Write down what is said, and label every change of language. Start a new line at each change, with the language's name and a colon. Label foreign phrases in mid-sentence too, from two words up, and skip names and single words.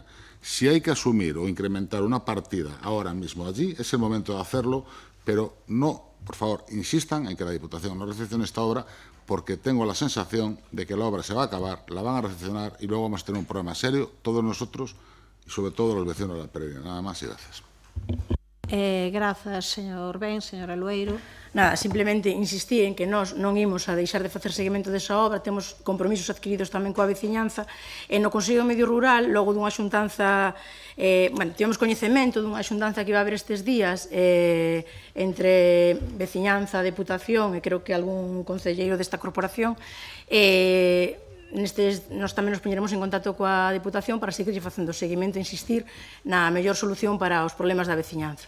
Spanish: Si hay que asumir o incrementar una partida ahora mismo allí, es el momento de hacerlo, pero no, por favor, insistan en que la Diputación no recepcione esta obra, porque tengo la sensación de que la obra se va a acabar, la van a recepcionar y luego vamos a tener un problema serio, todos nosotros, y sobre todo los vecinos de la Peregrina. Nada más y gracias.
Galician: Grazas, señor Ben, señora Loeiro. Nada, simplemente insistir en que nós non imos a deixar de facer seguimento desa obra, temos compromisos adquiridos tamén coa veciñanza e no Consello Medio Rural, logo dunha xuntanza, tivemos coñecemento dunha xuntanza que iba a haber estes días entre veciñanza, deputación e creo que algún concelleiro desta corporación nós tamén nos poñeremos en contacto coa Diputación para seguir facendo seguimento e insistir na mellor solución para os problemas da veciñanza.